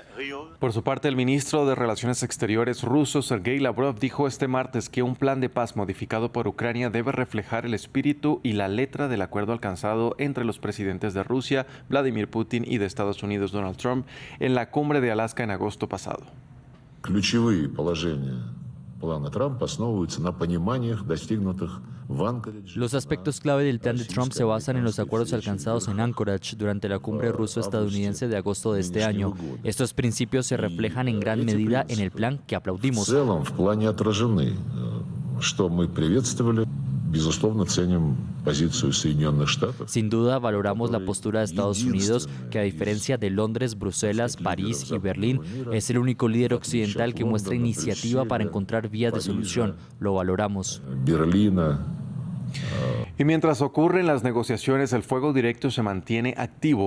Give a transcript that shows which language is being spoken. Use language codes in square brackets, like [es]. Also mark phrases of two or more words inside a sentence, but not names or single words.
[es] Por su parte, el ministro de Relaciones Exteriores ruso, Sergei Lavrov, dijo este martes que un plan de paz modificado por Ucrania debe reflejar el espíritu y la letra del acuerdo alcanzado entre los presidentes de Rusia, Vladimir Putin, y de Estados Unidos, Donald Trump, en la cumbre de Alaska en agosto pasado. [ru] Ключевые положения плана Трампа основываются на пониманиях, достигнутых в Анкаридже. [es] Los aspectos clave del plan de Trump se basan en los acuerdos alcanzados en Anchorage durante la cumbre ruso-estadounidense de agosto de este año. Estos principios se reflejan en gran medida en el plan que aplaudimos. [ru] В целом, в плане отражены, что мы приветствовали. Безусловно, ценим позицию Соединенных Штатов. [es] Sin duda, valoramos la postura de Estados Unidos, que a diferencia de Londres, Bruselas, París y Berlín, es el único líder occidental que muestra iniciativa para encontrar vías de solución. Lo valoramos. [ru] Берлина. [es] Y mientras ocurren las negociaciones, el fuego directo se mantiene activo.